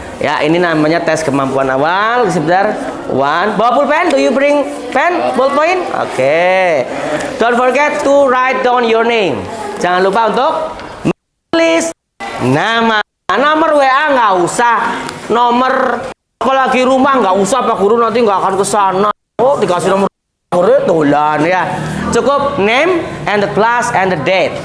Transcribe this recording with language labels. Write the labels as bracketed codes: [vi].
[id] Ya, ini namanya tes kemampuan awal. Sebentar. [en] One. [id] Bawa pulpen? [en] Do you bring pen? Ballpoint? Oke. Don't forget to write down your name. [id] Jangan lupa untuk menulis nama. Nomor WA nggak usah. Nomor apalagi rumah nggak usah, Pak Guru nanti nggak akan ke sana. Oh, dikasih nomor tulan ya. [en] Cukup name and the class and the date.